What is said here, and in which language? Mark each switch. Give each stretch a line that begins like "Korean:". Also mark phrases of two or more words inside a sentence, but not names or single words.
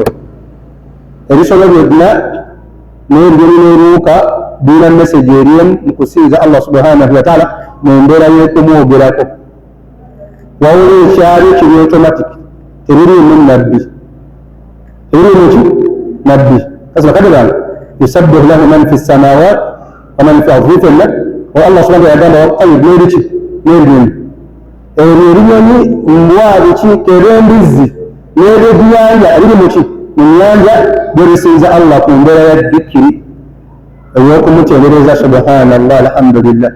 Ganda: Ebisolo byonna n'engeri n'ebiwuka birina message erimu mu kusinza
Arabic: الله سبحانه وتعالى
Ganda: mu mbeera y'okumwogerako. Wawula ekyali kiri automatic, tebiriimu nabbi. Tebiriimu ki? Nabbi. Kasima kati gamba
Arabic: يسبح له من في السماوات ومن في الأرض
Ganda: fenna wa
Arabic: الله سبحانه وتعالى
Ganda: waqayib n'ebiki n'ebinyonyi. Ebyo ebinyonyi mbwa biki kera embizzi n'ebyenyanja ebiri mu ki mu nnyanja birisinza Allah ku mbeera ya dhikiri ey'okumutendereza
Arabic: سبحان الله الحمد لله.